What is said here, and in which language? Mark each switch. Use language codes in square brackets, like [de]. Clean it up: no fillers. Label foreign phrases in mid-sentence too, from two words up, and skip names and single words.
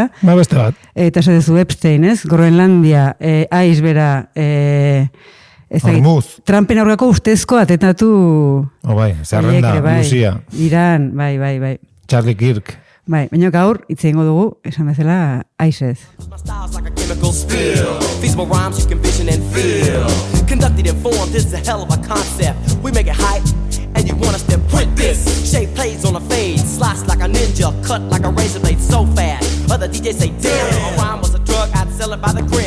[eu] Ba, beste bat. Eta esatezu Epstein, ez, Groenlandia, aiz bera, Trumpen aurrako ustezko atetatu... bai, zerrenda, Lucia. Iran, bai. Charlie Kirk. Bai, baina gaur, hitz egingo dugu, esan bezala, aizez. [en] Feasible rhymes you can vision and feel. Conducted and formed, this is a hell of a concept. We make it hype, and you want us to print this. Shape plays on a fade, slice like a ninja, cut like a razor blade so fast. Other DJs say, damn, a rhyme was a drug, I'd sell it by the gram.